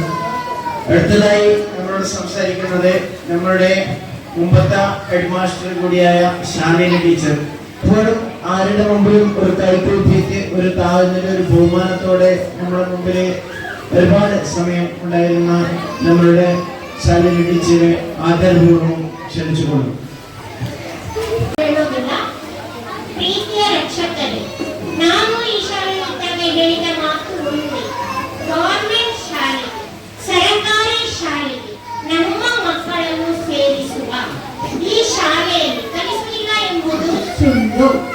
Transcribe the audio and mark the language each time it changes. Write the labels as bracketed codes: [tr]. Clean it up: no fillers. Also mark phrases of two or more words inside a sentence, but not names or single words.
[ml] അടുത്തതായി നമ്മളോട് സംസാരിക്കുന്നത് നമ്മളുടെ മുമ്പത്തെ [en] head master [ml] കൂടിയായ ഷാനിന ടീച്ചർ. ഇപ്പോഴും ആരുടെ മുമ്പിലും ഒരു കൈകൂപ്പിയിട്ട് ഒരു താഴ്ന്നൊരു ഒരു ബഹുമാനത്തോടെ നമ്മുടെ മുമ്പിൽ ഒരുപാട് സമയം ഉണ്ടായിരുന്ന നമ്മളുടെ ഷാനിന ടീച്ചറെ ആദരപൂർവ്വം ക്ഷണിച്ചുകൊള്ളും. [kn] ಪ್ರೀತಿಯ ರಕ್ಷಕರೇ, ನಾನು ಈ ಶಾಲೆ ಮಕ್ಕಳಿಗೆ ಹೇಳಿದ ಮಾತು ಒಂದು, ಗವರ್ಮೆಂಟ್ ಶಾಲೆ, ಸರ್ಕಾರಿ ಶಾಲೆಗೆ ನಮ್ಮ ಮಕ್ಕಳನ್ನು ಸೇರಿಸುವ ಈ ಶಾಲೆಯಲ್ಲಿ ಕಲಿಸಲಿಲ್ಲ ಎಂಬುದು ಸುಳ್ಳು.